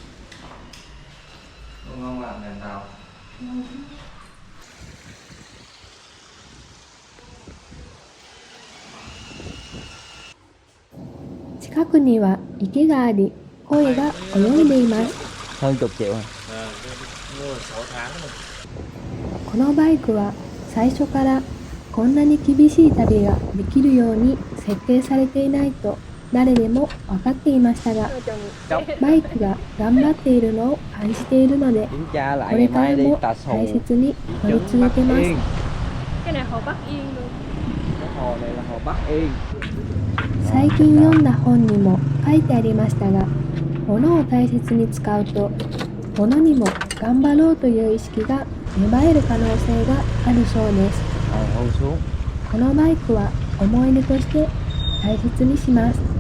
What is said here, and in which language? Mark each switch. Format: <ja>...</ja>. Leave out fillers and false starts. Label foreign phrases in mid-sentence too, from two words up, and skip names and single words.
<ja>近くには池があり、鯉が泳いでいます。</ja> <vi>Hơn chục triệu.</vi> <ja>このバイクは最初からこんなに厳しい旅ができるように設計されていないと誰でも分かっていましたが、バイクが頑張っているのを感じているので、</ja> <vi>Kiểm tra</vi> <ja>こ</ja> <vi>lại</vi> <ja>れ</ja> <vi>ngày</vi> <ja>から</ja> <vi>mai đi,</vi> <ja>も</ja> <vi>Tà</vi> <ja>大</ja> <vi>Xù.</vi> <ja>切に乗り続けます。</ja> <vi>Cái này hồ Bắc Yên luôn. Cái hồ này là hồ Bắc Yên.</vi> <ja>最近読んだ本にも書いてありましたが、物を大切に使うと、物にも頑張ろうという意識が芽生える可能性があるそうです。</ja> <vi>Hôn xuống.</vi> <ja>このバイクは思い出として大切にします。</ja>